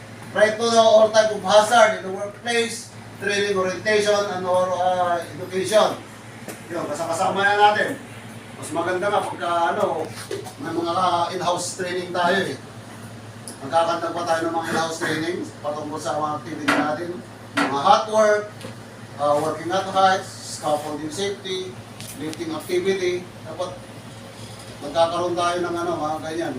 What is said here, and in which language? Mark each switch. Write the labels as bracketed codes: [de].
[en] Right to know all type of hazard in the workplace, training, orientation, and or education. [tl] Yun, kasama na natin. Mas maganda nga pagka may mga in-house training tayo eh. Magkakandag pa tayo ng mga in-house training patungkol sa mga activity natin. [en] Mga hot work, working at heights, scaffolding safety, lifting activity. [tl] Dapat magkakaroon tayo ng mga ganyan.